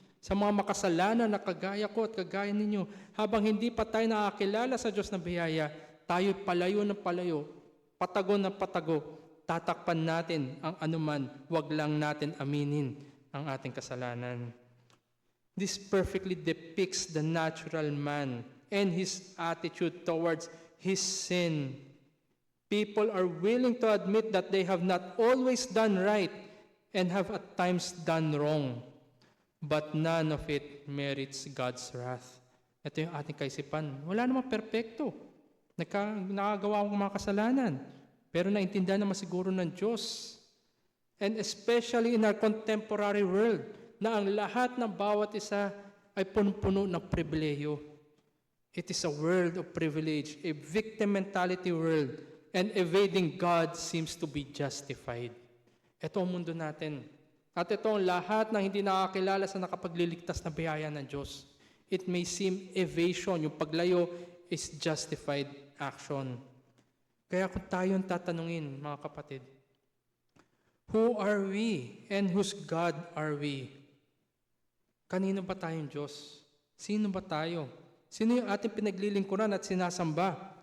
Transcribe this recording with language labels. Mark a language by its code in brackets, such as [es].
[tl] Sa mga makasalanan na kagaya ko at kagaya ninyo, habang hindi pa tayo nakakilala sa Diyos na biyaya, tayo palayo ng palayo, patago ng patago, tatakpan natin ang anuman, wag lang natin aminin ang ating kasalanan. [en] This perfectly depicts the natural man and his attitude towards his sin. People are willing to admit that they have not always done right and have at times done wrong, but none of it merits God's wrath. [tl] Ito yung ating kaisipan. Wala namang perpekto. Nakagawa akong mga kasalanan, pero naintindihan naman siguro ng Diyos. [en] And especially in our contemporary world, [tl] na ang lahat ng bawat isa ay puno-puno ng pribileyo. [en] It is a world of privilege, a victim mentality world, and evading God seems to be justified. [tl] Ito ang mundo natin. At ito ang lahat ng hindi nakakilala sa nakapagliligtas na biyaya ng Diyos. [en] It may seem evasion, [tl] yung paglayo [en] is justified action. [tl] Kaya kung tayong tatanungin, mga kapatid, [en] who are we and whose God are we? [tl] Kanino ba tayong Diyos? Sino ba tayo? Sino yung ating pinaglilingkuran at sinasamba?